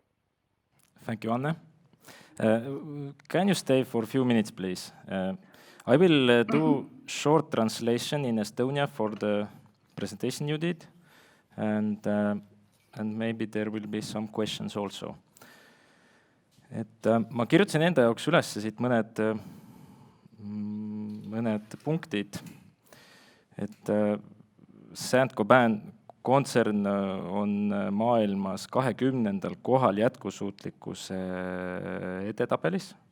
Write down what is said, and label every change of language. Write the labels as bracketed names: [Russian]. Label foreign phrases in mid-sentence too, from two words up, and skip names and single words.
[English] Thank you, Anne. Can you stay for a few minutes, please? I will do short translation in Estonia for the presentation you did, and maybe there will be some questions also. [Estonian] Ma kirjutasin enda jaoks üles siit mõned punktid, et Saint-Gobain kontsern on maailmas 20. kohal jätkusuutlikkuse edetabelis.